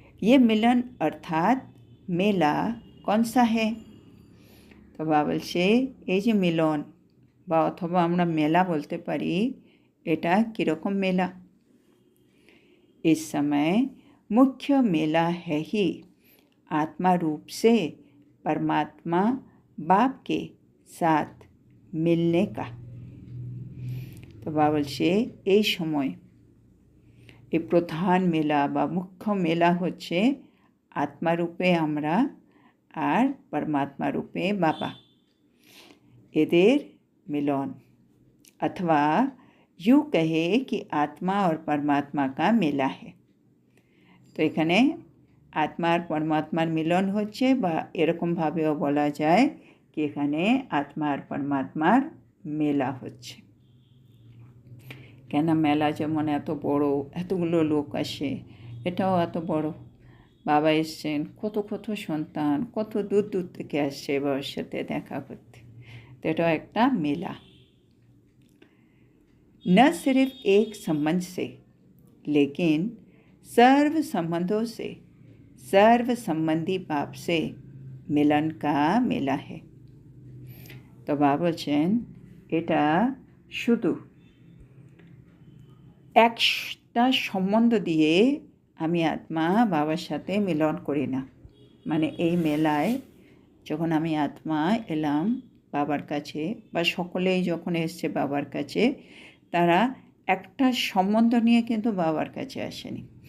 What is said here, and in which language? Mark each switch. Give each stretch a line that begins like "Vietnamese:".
Hindi: ये मिलन अर्थात मेला कौन सा है? तो बाबा
Bangla: বলছে, এই যে মিলন বা অথবা আমরা মেলা বলতে পারি, এটা কীরকম মেলা?
Hindi: इस समय मुख्य मेला है ही आत्मा रूप से परमात्मा बाप के साथ मिलने का। तो बाबा
Bangla: বলছে, এই সময় এই প্রধান মেলা বা মুখ্য মেলা হচ্ছে আত্মারূপে আমরা আর পরমাত্মা রূপে বাবা, এদের মিলন।
Hindi: अथवा यूँ कहे कि आत्मा और परमात्मा का मेला है।
Bangla: তো এখানে আত্মা আর পরমাত্মার মিলন হচ্ছে, বা এরকমভাবেও বলা যায় কি এখানে আত্মা আর পরমাত্মার মেলা হচ্ছে। কেন মেলা যেমন এত বড়, এতগুলো লোক আসে, এটাও এত বড়। বাবা এসছেন, কত কত সন্তান কত দূর দূর থেকে আসছে বাবার সাথে দেখা করতে। তো এটাও একটা মেলা।
Hindi: न सिर्फ एक संबंध से लेकिन सर्व संबंधों से सर्व संबंधी बाप से मिलन का मेला है। तो बाबा
Bangla: বলছেন, এটা শুধু একটা সম্বন্ধ দিয়ে আমি আত্মা বাবার সাথে মিলন করি না। মানে এই মেলায় যখন আমি আত্মা এলাম বাবার কাছে, বা সকলেই যখন এসছে বাবার কাছে, তারা একটা সম্বন্ধ নিয়ে কিন্তু বাবার কাছে আসেনি।